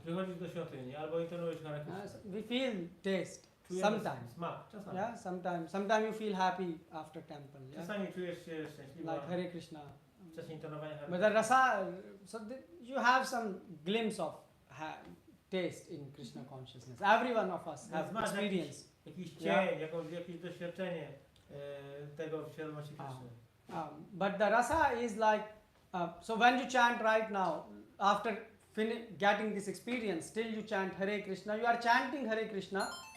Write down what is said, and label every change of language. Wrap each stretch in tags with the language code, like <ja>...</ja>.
<pl>Przychodzisz do świątyni albo intonujesz Hare Krishna.</pl> <en>We feel taste</en> <pl>Czujemy</pl> <en>sometimes.</en> <pl>smak, czasami.</pl> <en>Yeah, sometimes you feel happy after temple. Yeah,</en> <pl>Czasami czujesz się szczęśliwa</pl> <en>like Hare Krishna.</en> <pl>w czasie intonowania Hare</pl> <en>But</en> <pl>Krishna.</pl> <en>the rasa, you have some glimpse of taste in Krishna consciousness. Every one of us have experience.</en> <pl>Jakiś cień,</pl> <en>Yeah.</en> <pl>jakieś doświadczenie tego w świadomości Krishny.</pl> <en>But the rasa is like, so when you chant right now, after getting this experience, still you chant Hare Krishna, you are chanting Hare Krishna,</en>